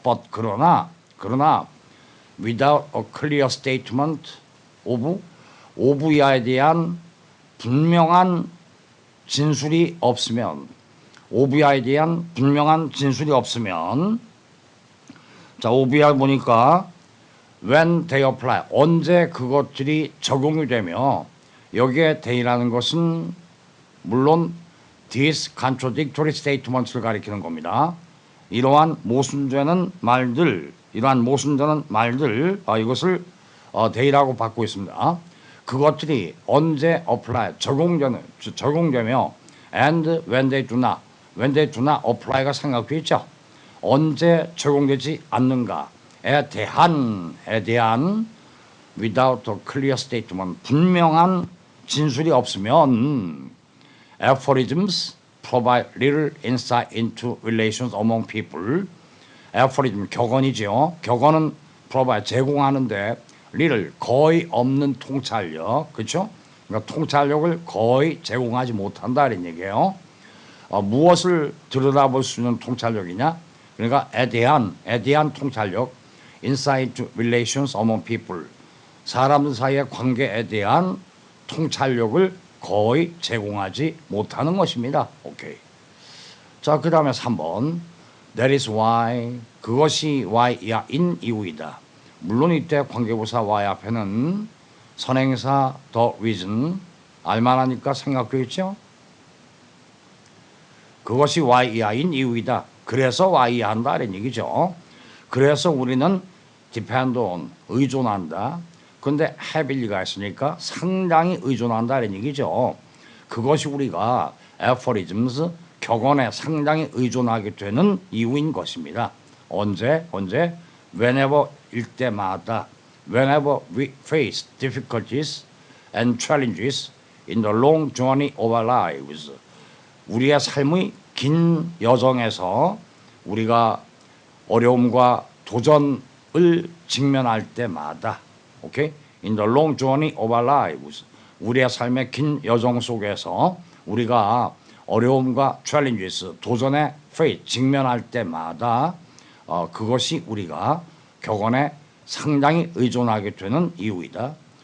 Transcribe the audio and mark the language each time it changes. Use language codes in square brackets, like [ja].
[en] But [ko] 그러나 [en] without a clear statement of [ko] 이하에 대한 분명한 진술이 없으면, 오브이하에 대한 분명한 진술이 없으면, 자, 오브이하 보니까 [en] when they apply, [ko] 언제 그것들이 적용이 되며, 여기에 they라는 것은 물론 [en] these contradictory statements [ko] 를 가리키는 겁니다. 이러한 모순되는 말들, 이것을 they라고 받고 있습니다. 그것들이 언제 apply, 적용되며, [en] and when they do not apply [ko] 가 생각돼 있죠. 언제 적용되지 않는가에 대한 [en] without a clear statement, [ko] 분명한 진술이 없으면 [en] aphorisms provide little insight into relations among people. [ko] aphorism, 격언이죠. 격언은 provide, 제공하는데 little, 거의 없는 통찰력, 그렇죠? 그러니까 통찰력을 거의 제공하지 못한다는 얘기예요. 무엇을 들여다볼 수 있는 통찰력이냐? 그러니까 에 대한 통찰력, [en] insight to relations among people, [ko] 사람들 사이의 관계에 대한 통찰력을 거의 제공하지 못하는 것입니다. 오케이. 자, 그 다음에 3번. [en] That is why, [ko] 그것이 why인 이유이다. 물론 이때 관계부사 why 앞에는 선행사 the reason, 알만하니까 생각돼 있죠? 그것이 why인 이유이다. 그래서 why야 한다 이런 얘기죠. 그래서 우리는 depend on, 의존한다. 근데 heavily가 있으니까 상당히 의존한다 이런 얘기죠. 그것이 우리가 aphorisms, 격언에 상당히 의존하게 되는 이유인 것입니다. 언제? [en] whenever [ko] 일때마다, [en] whenever we face difficulties and challenges in the long journey of our lives, [ko] 우리의 삶의 긴 여정에서 우리가 어려움과 도전을 직면할 때마다, [en] 오케이? In the long journey of our lives, [ko] 우리의 삶의 긴 여정 속에서 우리가 어려움과 challenges, 도전에 face, 직면할 때마다 그것이 우리가 격언에 상당히 의존하게 되는 이유이다.